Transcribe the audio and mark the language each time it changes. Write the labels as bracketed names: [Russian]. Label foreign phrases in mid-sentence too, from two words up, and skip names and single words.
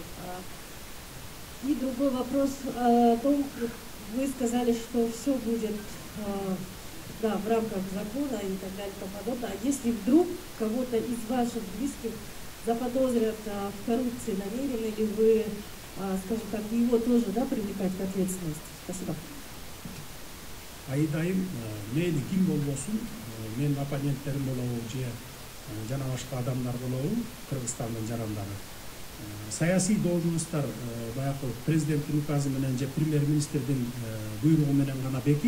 [Russian] И другой вопрос о том, вы сказали, что все будет да, в рамках закона и так далее и тому подобное. А если вдруг кого-то из ваших близких заподозрят в коррупции, намерены ли вы, скажем так, его тоже, да, привлекать к ответственности? Спасибо. [Kyrgyz] Айдайым, мейли ким болбосун, мен оппоненттерим болобу же жана башка адамдар болобу, Кыргызстандын жарандары. Саясий должносттар баягы президенттин указы менен же премьер-министрдин буйругу менен гана бекит.